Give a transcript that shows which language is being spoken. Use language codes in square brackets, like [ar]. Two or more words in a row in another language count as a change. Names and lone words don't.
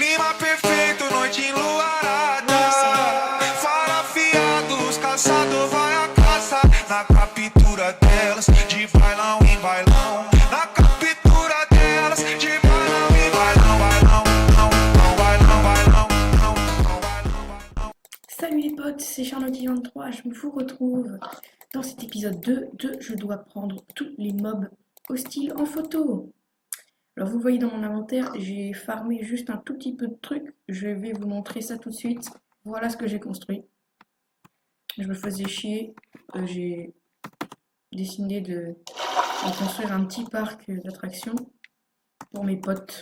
[pt] Dia perfeito, noite enluarada. Fara afiados, caçador vai à caça. Na captura delas, de bailão em bailão. Na captura delas, de bailão em bailão. Bailão, bailão, bailão, bailão, bailão. [fr] Salut les potes, c'est Charlotte23, je vous retrouve dans cet épisode 2 de Je dois prendre tous les mobs hostiles en photo. Alors vous voyez dans mon inventaire, j'ai farmé juste un tout petit peu de trucs, je vais vous montrer ça tout de suite. Voilà ce que j'ai construit. Je me faisais chier, j'ai décidé de construire un petit parc d'attractions pour mes potes.